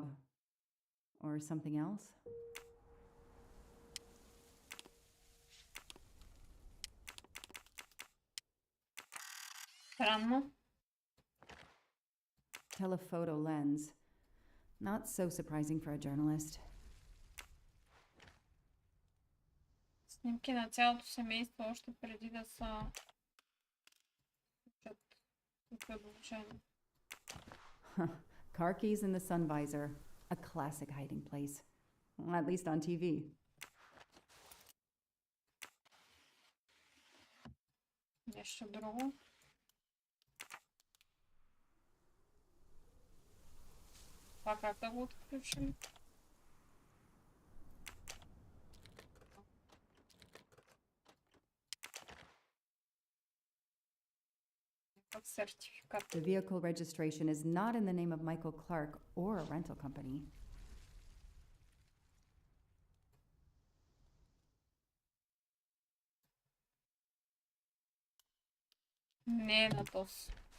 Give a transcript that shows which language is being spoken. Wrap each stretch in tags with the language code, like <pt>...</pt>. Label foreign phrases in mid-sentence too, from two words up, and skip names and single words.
<en>Or something else?</en> <bg>Странно.</bg> <en>Telephoto lens. Not so surprising for a journalist.</en> <bg>Снимки на цялото семейство още преди да са</bg> <en>Car keys in the sun visor. A classic hiding place. At least on TV.</en> <bg>Нещо друго. Това как да го отключим?</bg> <en>Certificate. The vehicle registration is not in the name of Michael Clark or a rental company.</en> <bg>Не е на този.</bg>